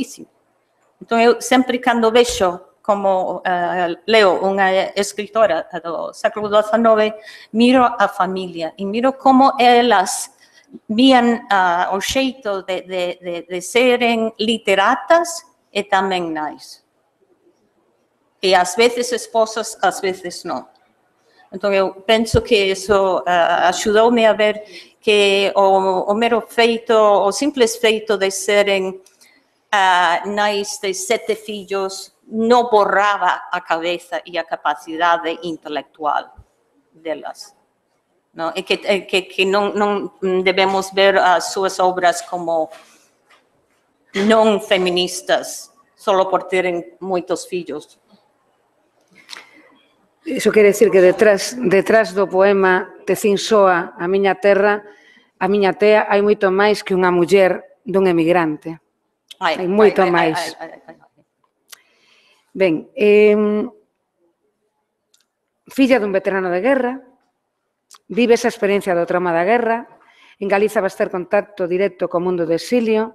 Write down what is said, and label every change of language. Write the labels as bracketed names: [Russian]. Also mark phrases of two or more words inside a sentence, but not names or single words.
[Galician] Entón, eu sempre cando vexo como leo unha escritora do século XIX, miro a familia e miro como elas vían o xeito de serem literatas e tamén nais. [Portuguese] E às vezes esposas, às vezes não. Então, eu penso que isso ajudou-me a ver que o mero feito, o simples feito de serem nais de 7 filhos não borrava a cabeça e a capacidade intelectual delas. Não? E que não devemos ver as suas obras como não feministas, só por terem muitos filhos. [Galician] Iso quere decir que detrás do poema Te cin soa a miña terra, a miña tea, hai moito máis que unha muller dun emigrante. Hai moito máis. Ben, filla dun veterano de guerra, vive esa experiencia do trauma da guerra, en Galiza vas ter contacto directo co mundo do exilio.